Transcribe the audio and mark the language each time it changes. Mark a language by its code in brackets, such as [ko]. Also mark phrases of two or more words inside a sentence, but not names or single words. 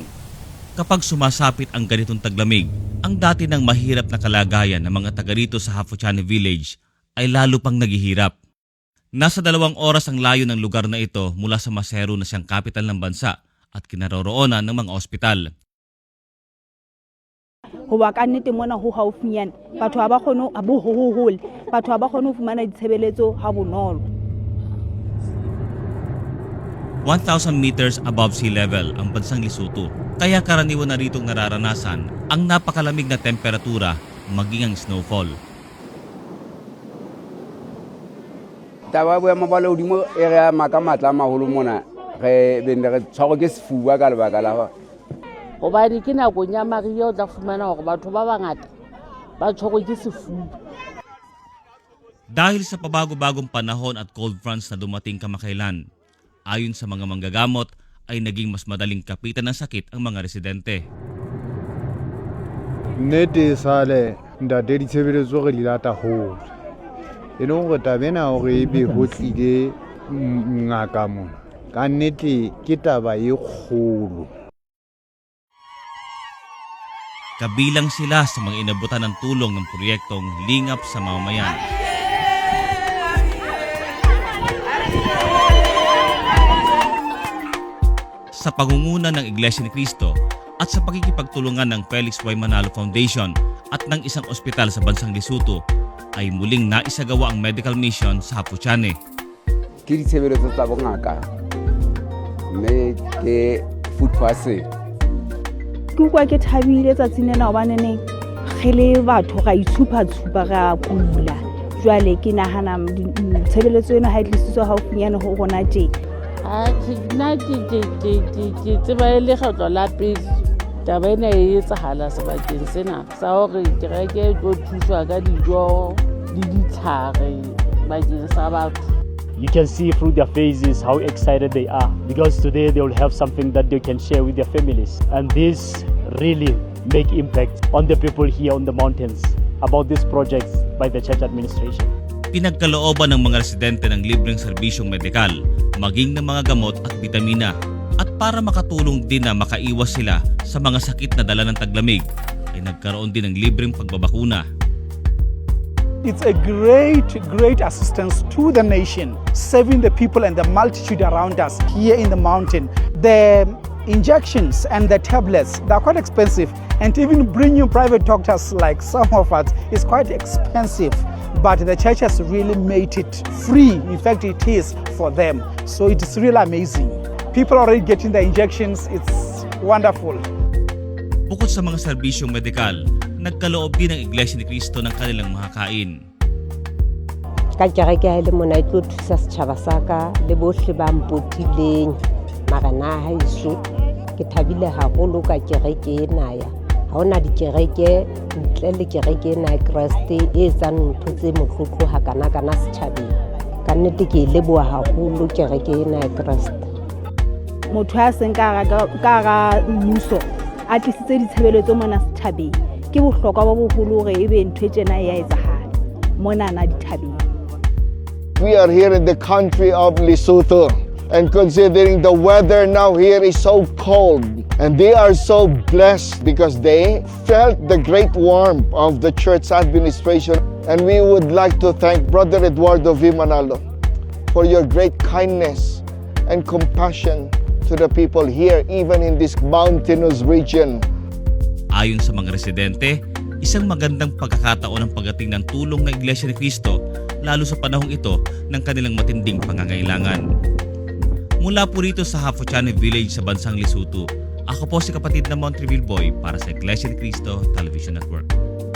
[tl] Kapag sumasapit ang ganitong taglamig, ang dati ng mahirap na kalagayan ng mga taga rito sa Hafuchane Village ay lalo pang naghihirap. Nasa 2 oras ang layo ng lugar na ito mula sa Maseru na siyang kapital ng bansa at kinaroroonan ng mga ospital. [st] Hoba ka nnete mona ho haufinyana batho ba kgone a bo hohole batho ba kgone ho fumana ditshebeletso ha bonolo. [tl] 1,000 [en] meters above sea level [tl] ang bansang Lesotho, kaya karaniwan na ritong nararanasan ang napakalamig na temperatura maging ang snowfall. [st] Taba boemo ba lehodimo e re ama ka matla a maholo mona re benne re tshwarwa ke sefuba ka lebaka la hore hobane ke nakong ya mariha o tla fumana hore batho ba bangata ba tshwarwa ke sefuba. [tl] Dahil sa pabago-bagong panahon at [en] cold fronts [tl] na dumating kamakailan, ayon sa mga manggagamot ay naging mas madaling kapitan ng sakit ang mga residente. [st] Nnete sale ntate ditshebeletso re di lata hole e leng gore tabena gore ebe ho tlile ngaka mona ka nnete ke taba e kgolo. [tl] Kabilang sila sa mga inabutan ng tulong ng proyektong Lingap sa Mamamayan. Sa pangunguna ng Iglesia ni Cristo at sa pakikipagtulungan ng Felix Y. Manalo Foundation at ng isang ospital sa bansang Lesotho ay muling naisagawa ang [en] medical mission [tl] sa Hafuchane. [st] ke ditshebeletso tsa bongaka mme ke [en] food parcel. [st] Ke utlwa ke thabile tsatsing lena hobaneneng re le batho ra itshupa-tshupa ra kula. Jwale ke nahana tshebeletso eno ha e tlisitswe haufinyane ho rona tje. Nna ke tseba e le kgetlo la pele taba ena e etsahala sebakeng sena sa hore kereke e tlo thuswa ka dijo le ditlhare bakeng sa batho. [en] You can see through their faces how excited they are because today they will have something that they can share with their families. And this really make impact on the people here on the mountains about these projects by the church administration. [tl] Pinagkalooban ng mga residente ng libreng serbisyong medikal, maging ng mga gamot at bitamina. At para makatulong din na makaiwas sila sa mga sakit na dala ng taglamig, ay nagkaroon din ng libreng pagbabakuna. [en] It's a great assistance to the nation, saving the people and the multitude around us here in the mountain. The injections and the tablets, they're quite expensive, and even bringing private doctors like some of us is quite expensive. But the church has really made it free. In fact, it is for them. So it is really amazing. People are already getting the injections. It's wonderful. [tl] Bukod sa mga serbisyong medikal, nagkaloob din ang Iglesia ni Cristo ng kanilang makakain. [st] Ka kereke ha e le mona e tlo thusa setjhaba sa ka le bohle ba mpotileng marena ha iso ke thabile haholo ka kereke ena ya ha ona dikereke ntle le kereke ena ya Kriste e etsang ntho tse motlotlo hakana setjhabeng ka nnete ke leboha haholo kereke ena ya Kriste. Motho a seng ka ga mmuso a tlisitse ditshebeletso mona setjhabeng ke bohlokwa ba boholo hore ebe ntho e tjena e a etsahala monana dithabeng. [en] We are here in the country of Lesotho, and considering the weather now here is so cold, and they are so blessed because they felt the great warmth of the church administration. And we would like to thank Brother Eduardo V. Manalo for your great kindness and compassion to the people here, even in this mountainous region. [tl] Ayon sa mga residente, isang magandang pagkakataon ang pagdating ng tulong ng Iglesia ni Cristo, lalo sa panahong ito ng kanilang matinding pangangailangan. Mula po rito sa Hafuchane Village sa bansang Lesotho, ako po si kapatid na Montreville Boy para sa Iglesia ni Cristo Television Network.